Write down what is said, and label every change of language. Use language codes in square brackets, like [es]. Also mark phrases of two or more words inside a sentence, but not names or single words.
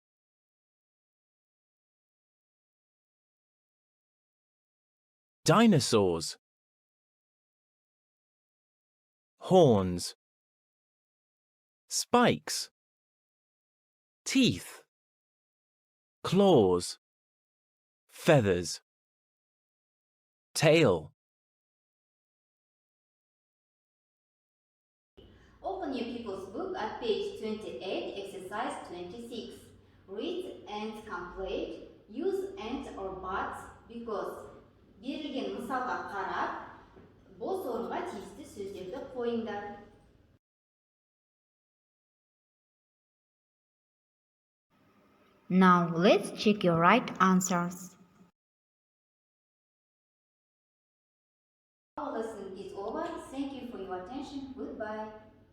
[en] Dinosaurs, horns, spikes, teeth, claws, feathers, tail. Open your people's book at page 28, exercise 26. Read and complete. Use and or but because. [kk] Берілген мысалға қарап, бос орынға тиісті сөздерді қойыңдар. [en] Now let's check your right answers. Our lesson is over. Thank you for your attention. Goodbye.